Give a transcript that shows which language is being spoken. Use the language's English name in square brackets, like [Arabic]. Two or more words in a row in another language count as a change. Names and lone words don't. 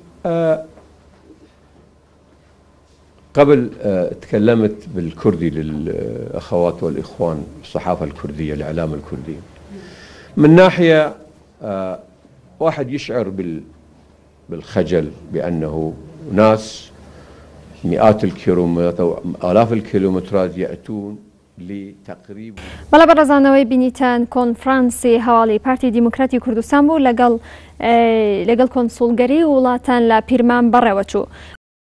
[Arabic] قبل تكلمت بالكردي للاخوات والاخوان الصحافه الكرديه الاعلام الكردي من ناحيه واحد يشعر بالخجل بانه ناس مئات الكيلومترات او الاف الكيلومترات ياتون لتقريب [Central Kurdish] بەڵێ بەڕێزانەوەی بینیتان کۆنفرانسی هەواڵی پارتی دیموکراتی کوردستان بوو لەگەڵ کۆنسوڵگەری وڵاتان لە پیرمان بەڕێوە چوو